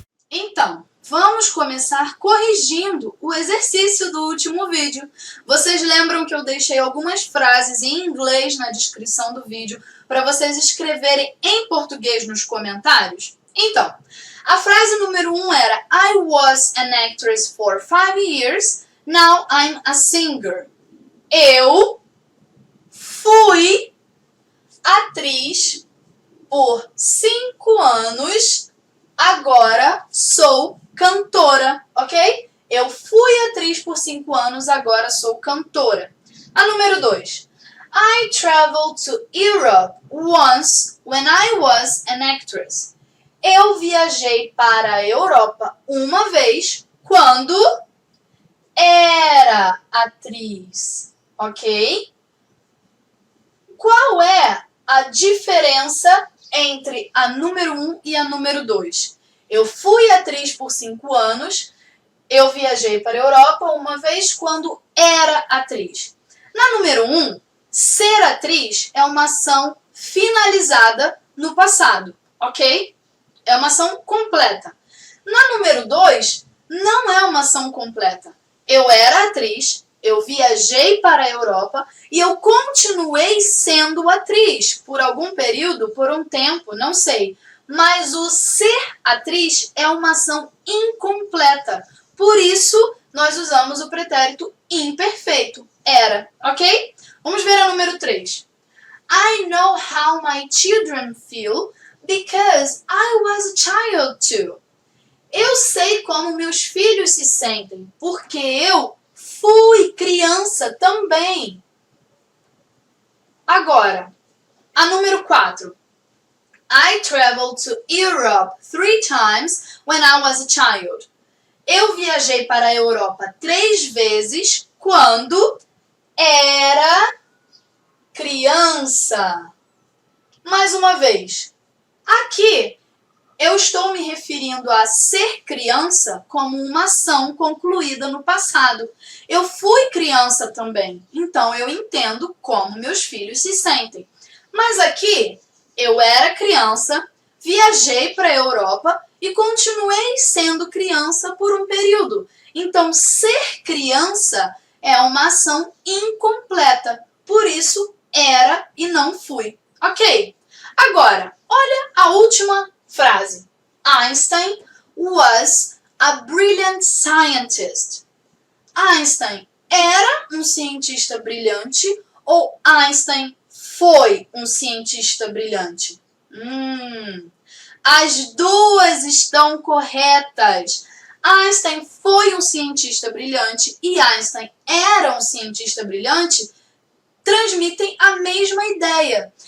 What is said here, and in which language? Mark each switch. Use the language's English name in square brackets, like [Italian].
[Portuguese] Então, vamos começar corrigindo o exercício do último vídeo. Vocês lembram que eu deixei algumas frases em inglês na descrição do vídeo para vocês escreverem em português nos comentários? Então, a frase número 1 era [English] I was an actress for 5 years, now I'm a singer. [Portuguese] Eu fui atriz por 5 anos, agora sou cantora, ok? Eu fui atriz por 5 anos, agora sou cantora. A número 2. [English] I traveled to Europe once when I was an actress. [Portuguese] Eu viajei para a Europa uma vez quando era atriz, ok? Qual é a diferença entre a número 1 e a número 2? Eu fui atriz por 5 anos, eu viajei para a Europa uma vez quando era atriz. Na número 1, ser atriz é uma ação finalizada no passado, ok? É uma ação completa. Na número 2, não é uma ação completa. Eu era atriz, eu viajei para a Europa e eu continuei sendo atriz por algum período, por um tempo, não sei. Mas o ser atriz é uma ação incompleta. Por isso, nós usamos o pretérito imperfeito. Era, ok? Vamos ver a número 3. [English] I know how my children feel because I was a child too. [Portuguese] Eu sei como meus filhos se sentem, porque eu fui criança também. Agora, a número 4. [English] I traveled to Europe 3 times when I was a child. [Portuguese] Eu viajei para a Europa 3 vezes quando era criança. Mais uma vez, aqui eu estou me referindo a ser criança como uma ação concluída no passado. Eu fui criança também, então eu entendo como meus filhos se sentem. Mas aqui, eu era criança, viajei para a Europa e continuei sendo criança por um período. Então, ser criança é uma ação incompleta. Por isso, era e não fui. Ok? Agora, olha a última frase. [English] Einstein was a brilliant scientist. [Portuguese] Einstein era um cientista brilhante ou Einstein foi um cientista brilhante? As duas estão corretas. Einstein foi um cientista brilhante e Einstein era um cientista brilhante, transmitem a mesma ideia.